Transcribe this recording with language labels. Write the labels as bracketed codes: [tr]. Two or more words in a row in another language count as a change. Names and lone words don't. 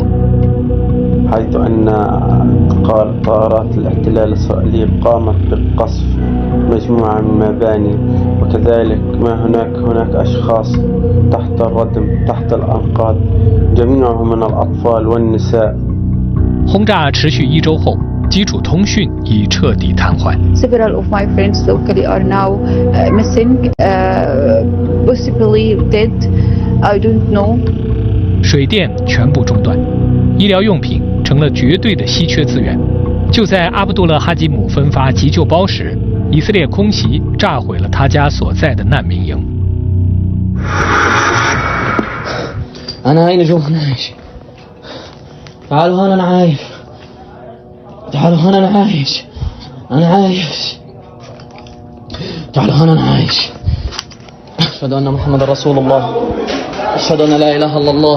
[ar] حيث أن طائرات الاحتلال الإسرائيلي قامت بقصف مجموعة من المباني وكذلك هناك أشخاص تحت الردم تحت الأنقاض جميعهم من الأطفال والنساء. [zh] 轰炸持续1周后，基础通讯已彻底瘫痪。 [en] Several of my friends locally are now missing, possibly dead. I don't know. [zh] 水电全部中断，医疗用品成了绝对的稀缺资源。就在阿卜杜勒哈基姆分发急救包时，以色列空袭炸毁了他家所在的难民营。 [ar] أنا هنا جوا أنا عايش. تعالوا هنا أنا عايش. تعالوا هنا أنا عايش. أنا عايش. تعالوا هنا أنا عايش. أشهد أن محمد رسول الله. أشهد أن لا إله إلا الله.